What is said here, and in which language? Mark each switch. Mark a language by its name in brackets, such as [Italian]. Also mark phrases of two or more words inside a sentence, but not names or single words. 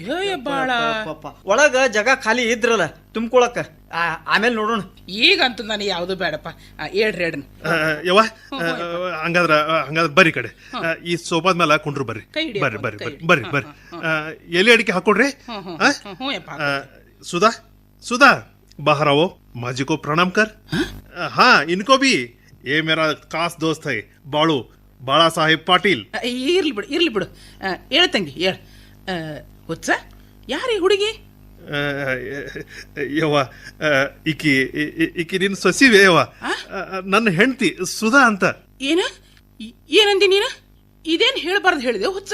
[Kannada] ಒಳಗ ಜಾಗ ಖಾಲಿ ಇದ್ರಲ್ಲ ತುಂಬ್ಕೊಳಕ, ಆಮೇಲೆ ನೋಡೋಣ. ಈಗಂತೂ ನನಗೆ ಯಾವ್ದು ಬೇಡಪ್ಪ, ಹೇಳ್ರಿ ಹೇಳ್ರಿ. ಯವ್ವ, ಹಂಗಾದ್ರ ಬರ್ರಿ ಕಡೆ ಈ ಸೋಫಾದ ಮೇಲೆ ಕುಂಡ್ರು. ಬರ್ರಿ ಬರ್ರಿ ಬರ್ರಿ ಬರ್ರಿ ಬರ್ರಿ. ಎಲೆ ಅಡಿಕೆ ಹಾಕೊಡ್ರಿ. [Hindi] ಸುಧಾ ಸುಧಾ बाहर आओ, माँ जी को प्रणाम कर. हाँ, इनको भी. ये मेरा खास दोस्त है बाळू, बाळा साहेब पाಟೀಲ್. [Kannada] ಇರ್ಲಿ ಬಿಡು ಹೇಳ್ತಂಗಿ ಹೇಳ. ಹುಚ್ಚ ಯಾರೀ ಹುಡುಗಿ? ಯವ್ವ, ಈಕಿ ನಿನ್ನ ಸೊಸಿವೆ ಯವ್ವ, ನನ್ನ ಹೆಂಡತಿ ಸುಧಾ ಅಂತ. ಏನಂದಿ ನೀನು? ಇದೇನ್ ಹೇಳ್ಬಾರ್ದು ಹೇಳಿದೆ ಹುಚ್ಚ.